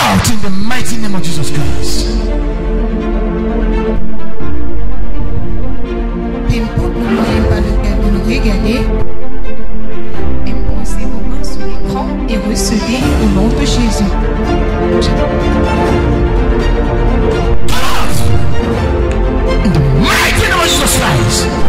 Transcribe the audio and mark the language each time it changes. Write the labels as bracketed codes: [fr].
[en] in the mighty name of Jesus Christ. [fr] N'importe le moyen par lequel vous nous regardez, imposez vos mains sur l'écran et recevez au nom de Jésus. [en] In the mighty name of Jesus Christ.